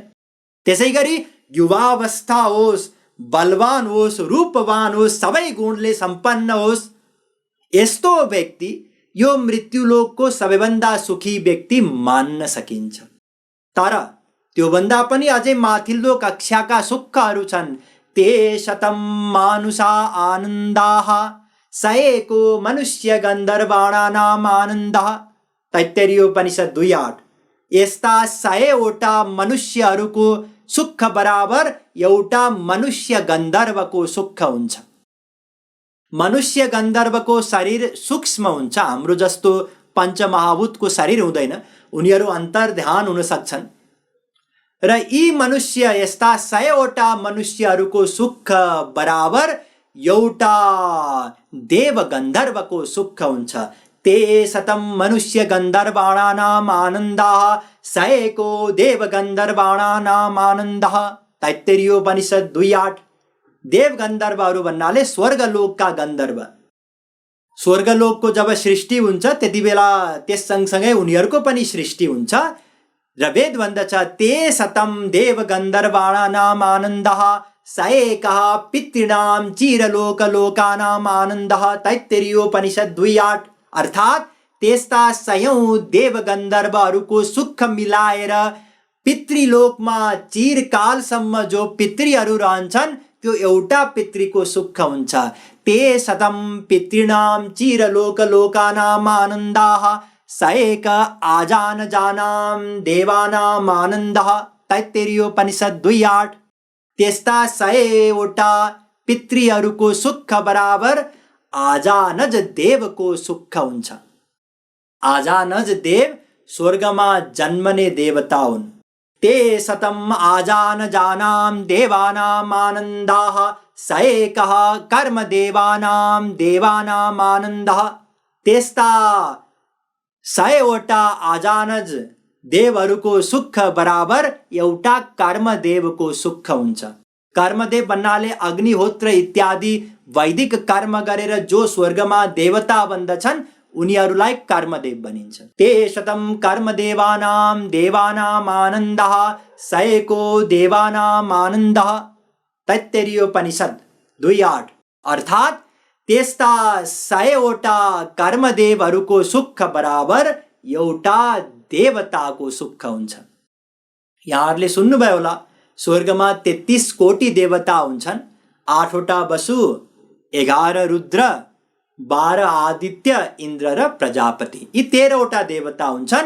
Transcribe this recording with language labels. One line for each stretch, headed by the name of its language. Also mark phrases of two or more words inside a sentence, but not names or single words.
Nepali: त्यसैगरी युवावस्था होस्, बलवान होस्, रूपवान होस्, सबै गुणले सम्पन्न होस्, यस्तो व्यक्ति यो मृत्युलोकको सबैभन्दा सुखी व्यक्ति मान्न सकिन्छ। तर त्योभन्दा पनि अझै माथिल्लो कक्षाका सुखहरू छन्।
Sanskrit: ते शतं मानुषा आनन्दाः स एको मनुष्य गन्धर्वाणानाम् आनन्दः।
Nepali: तैत्तिरीयोपनिषद 2:8। यस्ता 100वटा मनुष्यहरूको सुख बराबर एउटा मनुष्य गन्धर्वको सुख हुन्छ। मनुष्य गन्धर्वको शरीर सूक्ष्म हुन्छ, हाम्रो जस्तो पञ्चमहाभूतको शरीर हुँदैन। उनीहरू अन्तर्ध्यान हुन सक्छन्। र यी मनुष्य यस्ता 100वटा मनुष्यहरूको सुख बराबर एउटा देव गन्धर्वको सुख हुन्छ।
Sanskrit: ते शतं मनुष्य गन्धर्वाणानाम् आनन्दः स एको देव गन्धर्वाणानाम् आनन्दः।
Nepali: तैत्तिरीयोपनिषद 2:8। देव गन्धर्वहरू भन्नाले स्वर्गलोकका गन्धर्व। स्वर्गलोकको जब सृष्टि हुन्छ त्यति बेला त्यस सँगसँगै उनीहरूको पनि सृष्टि हुन्छ। र वेद भन्दछ,
Sanskrit: ते शतं देव गन्धर्वाणानाम् आनन्दः स एकः पितॄणां चिरलोकलोकानाम् आनन्दः।
Nepali: तैत्तिरीयोपनिषद 2:8। अर्थात त्यस्ता 100औं देव गन्धर्वहरूको सुख मिलाएर पितृलोकमा चिरकालसम्म जो पितृहरू रहन्छन्, त्यो एउटा पितृको सुख हुन्छ।
Sanskrit: ते शतं पितॄणां चिरलोकलोकानाम् आनन्दाः स एक आजानजानां देवानाम् आनन्दः।
Nepali: तैत्तिरीयोपनिषद 2:8। त्यस्ता 100वटा पितृहरूको सुख बराबर आजानज देवको सुख हुन्छ। आजानज देव स्वर्गमा जन्मने देवता हुन्।
Sanskrit: ते शतम् आजानजानां देवानाम् आनन्दाः स एकः कर्म देवानां देवानाम् आनन्दः।
Nepali: त्यस्ता 100वटा आजानज देवहरूको सुख बराबर एउटा कर्मदेवको सुख हुन्छ। कर्मदेव भन्नाले अग्निहोत्र इत्यादि वैदिक कर्म गरेर जो स्वर्गमा देवता बन्दछन् उनीहरूलाई कर्मदेव भनिन्छ।
Sanskrit: ते शतं कर्मदेवानां देवानाम् आनन्दः स एको देवानाम् आनन्दः।
Nepali: तैत्तिरीयोपनिषद 2:8। अर्थात् त्यस्ता 100वटा कर्मदेवहरूको सुख बराबर एउटा देवताको सुख हुन्छ। यहाँहरूले सुन्नुभयो होला, स्वर्गमा 33 कोटी देवता हुन्छन्। 8वटा वसु, 11 रुद्र, 12 आदित्य, इन्द्र र प्रजापति, यी 13वटा देवता हुन्छन्।